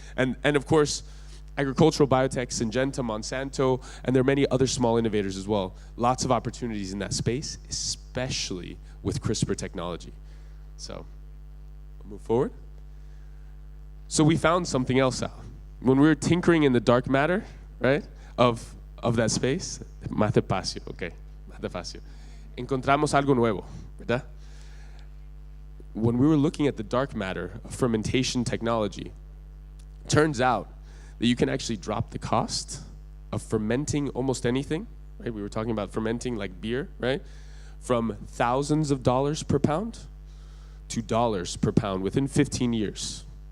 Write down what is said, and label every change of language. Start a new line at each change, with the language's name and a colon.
English: And of course, agricultural biotech, Syngenta, Monsanto, and there are many other small innovators as well. Lots of opportunities in that space, especially with CRISPR technology. So, we'll move forward. So we found something else out. When we were tinkering in the dark matter, right, of that space,
Spanish: más despacio, okay, más despacio, encontramos algo nuevo, ¿verdad?
English: When we were looking at the dark matter of fermentation technology, turns out that you can actually drop the cost of fermenting almost anything, right? We were talking about fermenting like beer, right? From thousands of dollars per pound to dollars per pound within 15 years.